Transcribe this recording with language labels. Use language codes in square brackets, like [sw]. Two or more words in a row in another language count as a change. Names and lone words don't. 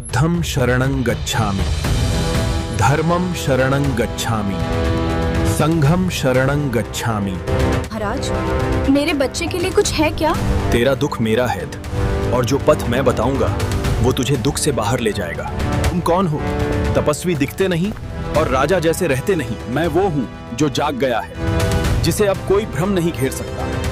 [pi] बुद्धं शरणं गच्छामि, धर्मं शरणं गच्छामि, संघम शरणं गच्छामि। [hi] महाराज, मेरे बच्चे के लिए कुछ है क्या? तेरा दुख मेरा है और जो पथ मैं बताऊंगा वो तुझे दुख से बाहर ले जाएगा। तुम कौन हो? तपस्वी दिखते नहीं और राजा जैसे रहते नहीं। मैं वो हूँ जो जाग गया है, जिसे अब कोई भ्रम नहीं घेर सकता।